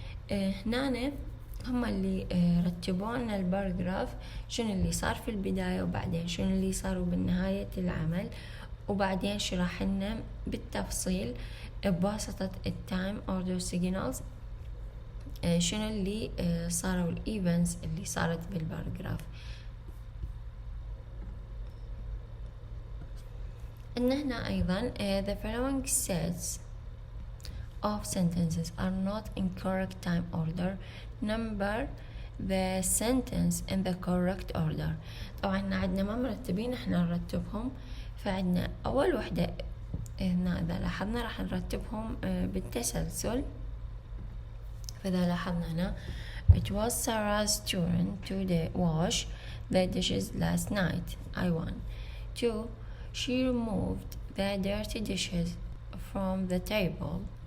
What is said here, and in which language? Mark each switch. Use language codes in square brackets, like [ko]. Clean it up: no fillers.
[ar] هنا هم اللي رتبوا لنا الباراجراف، شنو اللي صار في البداية وبعدين شنو اللي صار بنهاية العمل، وبعدين شرح لنا بالتفصيل بواسطة التايم اوردر سيجنالز شنو اللي صاروا الايفنتس اللي صارت بالباراجراف. إن هنا أيضا [en] the following sets of sentences are not in correct time order. Number the sentence in the correct order. [ar] طبعا عندنا ما مرتبين، احنا نرتبهم. فعندنا أول وحدة هنا إذا لاحظنا راح نرتبهم بالتسلسل. فإذا لاحظنا هنا [en] it was Sarah's turn to wash the dishes last night. I won. 2. She removed the dirty dishes from the table.